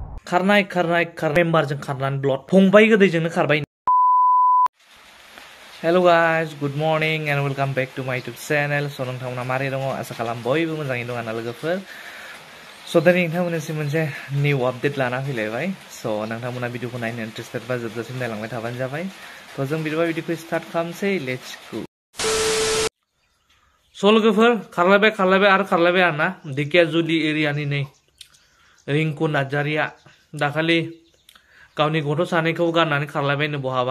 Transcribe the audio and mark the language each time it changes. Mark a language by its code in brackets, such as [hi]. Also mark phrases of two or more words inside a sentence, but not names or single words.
[brx] खारनाय मेम्बारजों खारनानै ब्लड फंबाय गोदैजोंनो खारबाय। [en] hello guys, good morning and welcome back to my YouTube channel. [brx] स' नोंथांमोना मारै दङ? आसा खालाम बयबो मोजाङै दं आंना लोगोफोर। स' दिनै नोंथांमोननिसिम मोनसे [en] new update [brx] लाना फैलायबाय। स' नोंथांमोना भिडिअखौ नायनो इन्टारेस्टेड बा जोबजासिम नायलांबाय थाबानो जाबाय। थ' जों बिदिबा भिडिअखौ स्टार्ट खालामसै। [en] let's go. [brx] स' लोगोफोर खारलायबाय आरोना ढेकियाजुलि एरियानि नै रिंकु नार्जारिया दाखालि गावनि गथ' सानैखौ गारनानै खारलायबायनो बहाबा।